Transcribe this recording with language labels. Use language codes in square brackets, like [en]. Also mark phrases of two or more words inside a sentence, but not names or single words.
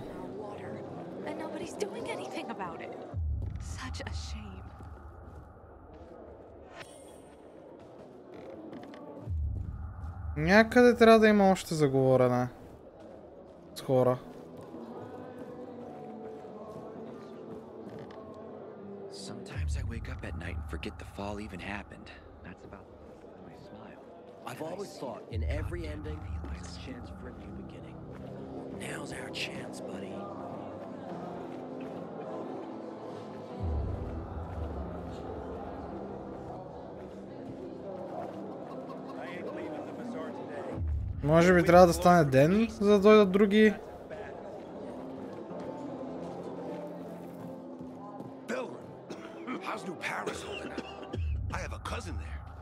[en] And nobody's doing anything about it. Such a shame. [bg] Някъде трябва да има още заговорене с хора. [en] Sometimes I wake up at night and forget the fall even happened. That's about when I smile. I've always thought in every ending, there's a chance for a new beginning. Now's our chance, buddy. [bg] Може би трябва да стане ден, за да дойдат други. [en] How's New Paris holding up? I have a cousin there.